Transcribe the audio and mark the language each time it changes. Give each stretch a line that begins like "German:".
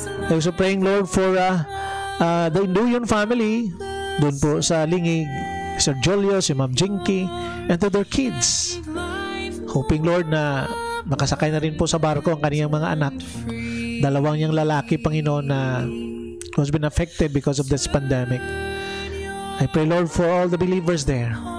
English: I also praying, Lord, for the Induyon family,
Filipino: doon po sa
English: Lingig, Sir Julio, si Ma'am Jinky, and to their kids. Hoping, Lord,
Filipino: na makasakay na rin po sa barko ang kaniyang mga anak. Dalawang niyang lalaki, Panginoon, na
English: has been affected because of this pandemic. I pray, Lord, for all the believers there.